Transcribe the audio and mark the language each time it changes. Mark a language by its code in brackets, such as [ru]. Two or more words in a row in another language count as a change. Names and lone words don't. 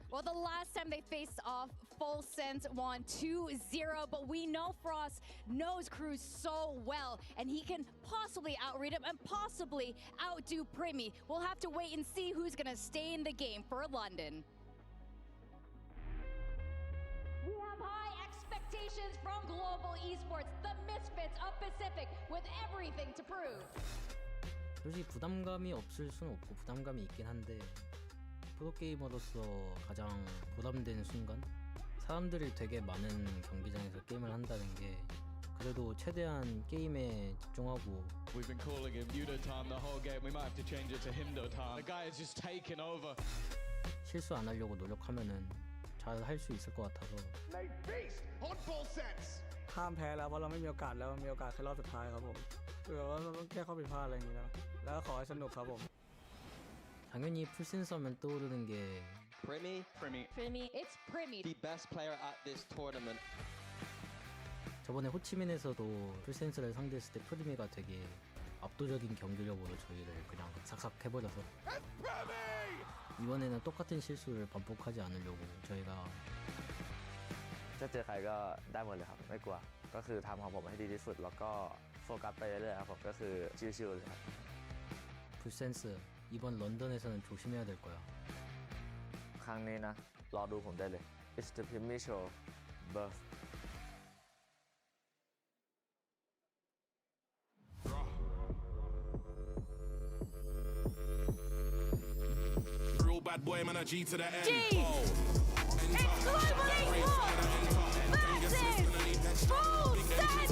[en] Well, the last time they faced off, Full Sense won 2-0, but we know Frost knows Cruz so well, and he can possibly outread him and possibly outdo Primi. We'll have to wait and see who's going to stay in the game for London. We have high expectations from global esports, the misfits of Pacific, with everything to prove. [ko] 솔직히 부담감이 없을 수는 없고 부담감이 있긴 한데 프로게이머로서 가장 보람되는 순간 사람들이 되게 많은 경기장에서 게임을 한다는 게 그래도 최대한 게임에 집중하고 [en] We've been calling him Yudo-tan the whole game. We might have to change it to Himdo-tan. The guy is just taken over. [ko] 실수 안 하려고 노력하면은 잘 할 수 있을 것 같아서 [th] ห้ามแพ้แล้วเพราะเราไม่มีโอกาสแล้วมีโอกาสแค่รอบสุดท้ายครับผมคือว่าเราต้องแก้ข้อผิดพลาดอะไรอย่างนี้แล้วก็ขอให้สนุกครับผม [ko] 당연히 풀센서면 떠오르는 게 Primi. [en] It's Primi. The best player at this tournament. [ko] 저번에 호치민에서도 풀센서를 상대했을 때 프리미가 되게 압도적인 경기력으로 저희를 그냥 삭삭 해버려서 이번에는 똑같은 실수를 반복하지 않으려고 저희가 [th] จะเจอใครก็ได้หมดเลยครับไม่กลัวก็คือทำของผมให้ดีที่สุดแล้วก็โฟกัสไปเรื่อยๆครับผมก็คือชิลๆเลยครับ [ko] 풀센스 이번 런던에서는 조심해야 될 거야 [th] ครั้งนี้นะรอดูผมได้เลย [en] It's the Primi Show Birth Real bad boy man a G to the end. G! It's globally hot versus Full Sense!